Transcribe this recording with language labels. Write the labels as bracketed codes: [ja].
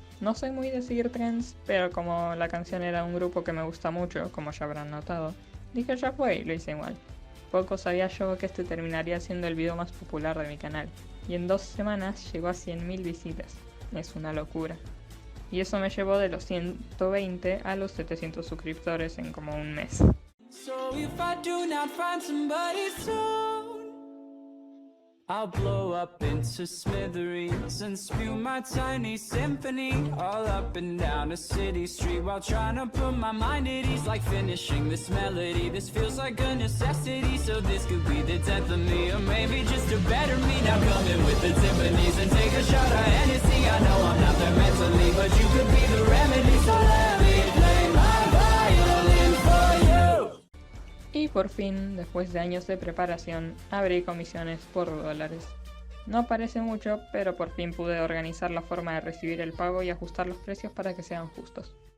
[es] No soy muy de seguir trends, pero como la canción era un grupo que me gusta mucho, como ya habrán notado, dije ya fue y lo hice igual. Poco sabía yo que este terminaría siendo el video más popular de mi canal, y en 2 semanas llegó a 100.000 visitas. Es una locura. Y eso me llevó de los 120 a los 700 suscriptores en como un mes. [en] So if I do not find somebody soon, I'll blow up into smithereens and spew my tiny symphony all up and down a city street while trying to put my mind at ease, like finishing this melody. This feels like a necessity, so this could be the death of me, or maybe just a better me. Now come in with the timpanis and take a shot of Hennessy. I know I'm not there mentally, but you could be the remedy, so let me play my violin for you. [es] Y por fin, después de años de preparación, abrí comisiones por $. No parece mucho, pero por fin pude organizar la forma de recibir el pago y ajustar los precios para que sean justos.